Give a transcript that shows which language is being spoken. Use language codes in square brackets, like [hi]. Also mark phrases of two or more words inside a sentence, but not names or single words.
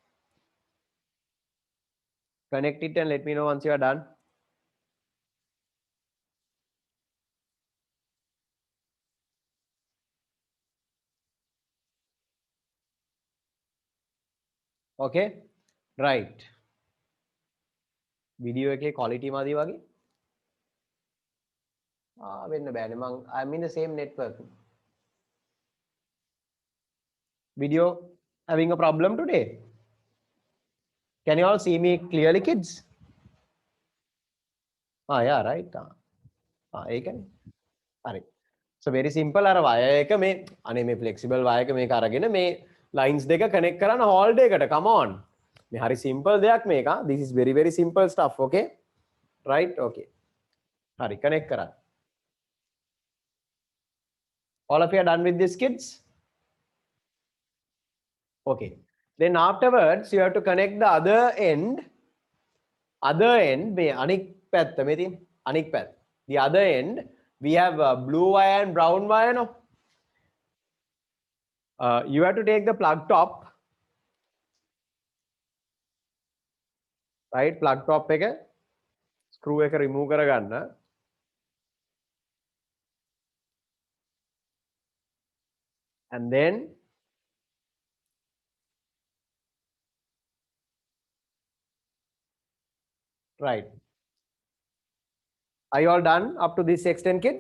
[en] Connect it and let me know once you are done. Okay? [si] Right. Video එකේ quality මදි වගේ. වෙන්න බෑනේ මං [en] I'm in the same network. Video having a problem today? Can you all see me clearly, kids? Yeah, right. [si] ඒකනේ. හරි. [en] So very simple [si] අර wire එක මේ අනේ මේ [en] flexible wire [si] එක මේක අරගෙන මේ lines දෙක connect කරන්න holder එකට. [en] Come on. [si] මේ හරි simple දෙයක් මේක. [en] This is very simple stuff, okay? Right? [si] Okay. හරි connect කරන්න. [en] All of you are done with this, kids? Okay. Then afterwards you have to connect the other end [si] මේ අනික් පැත්ත මේ තියෙන අනික් පැත්ත. [en] The other end we have blue wire and brown wire, no? You have to take the plug top, right? Plug top [si] එක screw එක remove කරගන්න. [en] And then right. Are you all done up to this extent, kids?